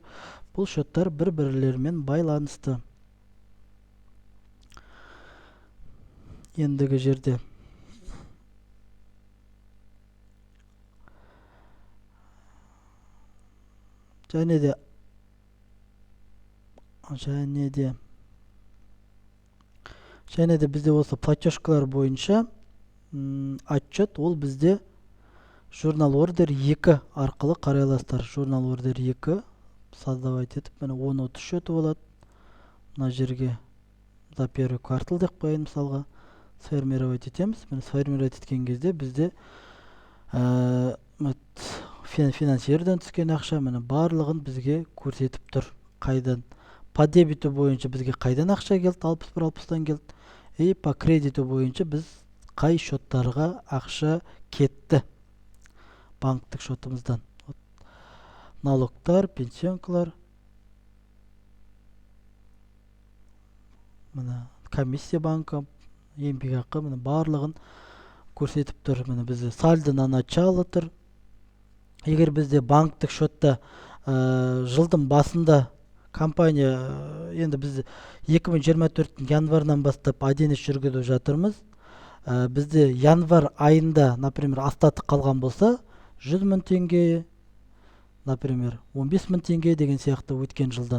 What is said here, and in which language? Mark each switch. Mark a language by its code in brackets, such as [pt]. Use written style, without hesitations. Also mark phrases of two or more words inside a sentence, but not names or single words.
[kk] Бұл счеттар бір-бірлерімен байланысты. Ендігі жерде және де бізде осы платежкалар бойынша отчет, ол бізде журнал ордер 2 арқылы қарай аласыздар. Журнал ордер 2 создавать етіп міне 10-30 счеты болады. Мына жерге [ru] за первый квартал [kk] деп қояйын мысалға. Сформировать етеміз. Міне сформировать еткен кезде бізде финансирден түскен ақша міне барлығын бізге көрсетіп тұр. Қайдан? [ru] По дебету [kk] бойынша бізге қайдан ақша келді? 61-60-тан келді. [ru] И по кредиту [kk] бойынша біз қай счеттарға ақша кетті банктік счетымыздан. Налогтар, пенсионкалар, міне [ru] комиссия банка, [kk] еңбекақы міне барлығын көрсетіп тұр. Міне бізде [ru] сальдо на начало [kk] тұр. Егер бізде банктік счетта жылдың басында компания енді біз 2024 январынан бастап оденес жүргізіп жатырмыз. Бізде январ айында, например, остаток қалған болса, 100 000 теңге, например, 15 000 теңге деген сияқты өткен жылдан.